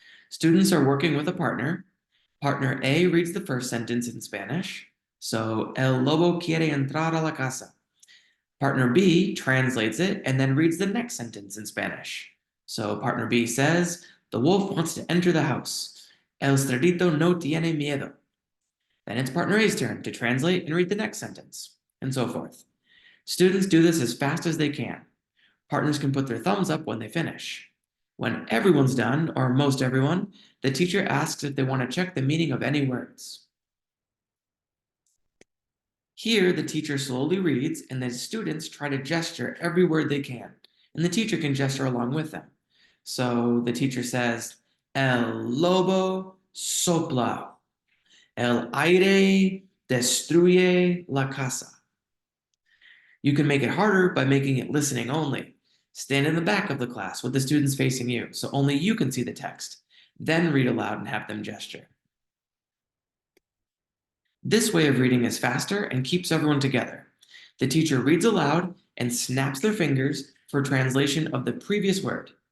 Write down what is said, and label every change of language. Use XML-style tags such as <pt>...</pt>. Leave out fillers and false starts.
<en>Students are working with a partner. Partner A reads the first sentence in Spanish, so</en> <es>El lobo quiere entrar a la casa.</es> <en>Partner B translates it and then reads the next sentence in Spanish. So partner B says, the wolf wants to enter the house.</en> <es>El cerdito no tiene miedo.</es> <en>Then it's partner A's turn to translate and read the next sentence, and so forth. Students do this as fast as they can. Partners can put their thumbs up when they finish. When everyone's done, or most everyone, the teacher asks if they want to check the meaning of any words. Here, the teacher slowly reads, and the students try to gesture every word they can, and the teacher can gesture along with them. So the teacher says,</en> <es>El lobo sopla. El aire destruye la casa.</es> <en>You can make it harder by making it listening only. Stand in the back of the class with the students facing you, so only you can see the text. Then read aloud and have them gesture. This way of reading is faster and keeps everyone together. The teacher reads aloud and snaps their fingers for translation of the previous word.</en>